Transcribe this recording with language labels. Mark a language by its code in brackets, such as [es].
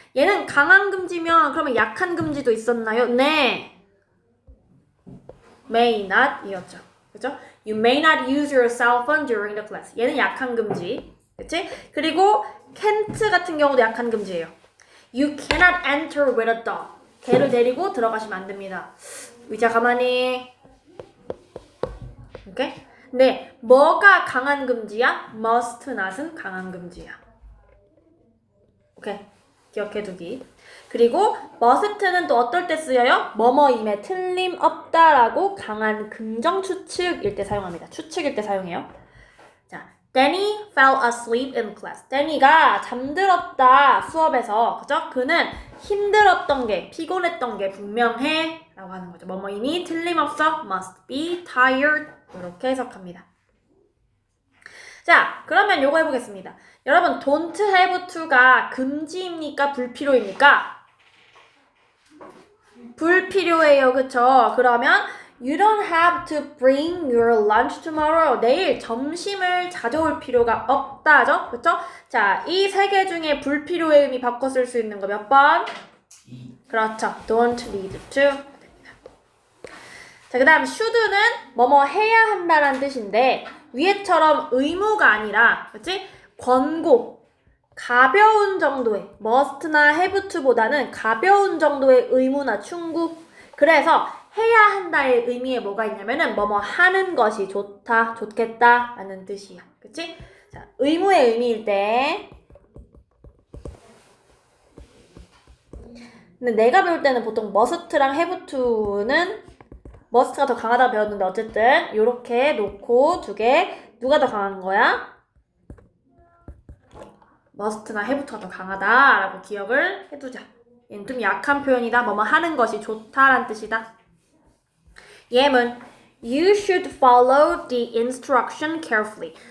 [ko] 얘는 강한 금지면 그러면 약한 금지도 있었나요? 네. May not 이었죠. 그죠? You may not use your cell phone during the class. 얘는 약한 금지. 그치? 그리고 can't 같은 경우도 약한 금지예요. [en] You cannot enter with a dog. [ko] 개를 데리고 들어가시면 안 됩니다. 의자 가만히. 오케이? 네, 뭐가 강한 금지야? must not은 강한 금지야. 오케이? 기억해두기. 그리고 must는 또 어떨 때 쓰여요? 뭐뭐임에 틀림없다라고 강한 긍정 추측일 때 사용합니다. 추측일 때 사용해요. 자, Danny fell asleep in class. Danny가 잠들었다 수업에서. 그죠? 그는 힘들었던 게, 피곤했던 게 분명해 라고 하는 거죠. 뭐뭐임이 틀림없어 must be tired 이렇게 해석합니다. 자, 그러면 요거 해보겠습니다. 여러분, don't have to가 금지입니까? 불필요입니까? 불필요해요. 그쵸? [en] 그러면 You don't have to bring your lunch tomorrow. [ko] 내일 점심을 가져올 필요가 없다죠? 그쵸? 자, 이 세 개 중에 불필요의 의미 바꿔 쓸 수 있는 거 몇 번? 그렇죠. Don't need to. 자, 그 다음 should는 뭐뭐 해야 한다라는 뜻인데 위에처럼 의무가 아니라 그치? 권고, 가벼운 정도의 must나 have to보다는 가벼운 정도의 의무나 충고. 그래서 해야 한다의 의미에 뭐가 있냐면은 뭐뭐 하는 것이 좋다, 좋겠다 라는 뜻이야. 그치? 자, 의무의 의미일 때 근데 내가 배울 때는 보통 must랑 have to는 must가 더 강하다고 배웠는데 어쨌든 이렇게 놓고 두 개 누가 더 강한 거야? must나 have to가 더 강하다라고 기억을 해두자. 얘는 좀 약한 표현이다. 뭐뭐 하는 것이 좋다라는 뜻이다. [en] 예문 You should follow the instruction carefully.